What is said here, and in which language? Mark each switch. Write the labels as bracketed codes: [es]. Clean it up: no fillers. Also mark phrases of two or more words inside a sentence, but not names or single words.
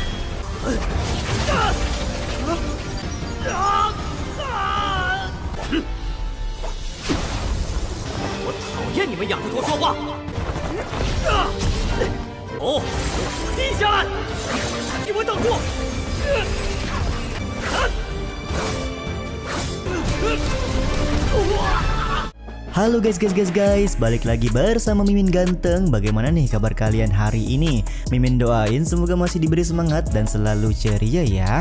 [zh] 我讨厌你们仰着头说话。哦，低下来！给我等住 [id] ！Halo guys, balik lagi bersama Mimin Ganteng. Bagaimana nih kabar kalian hari ini? Mimin doain semoga masih diberi semangat dan selalu ceria ya.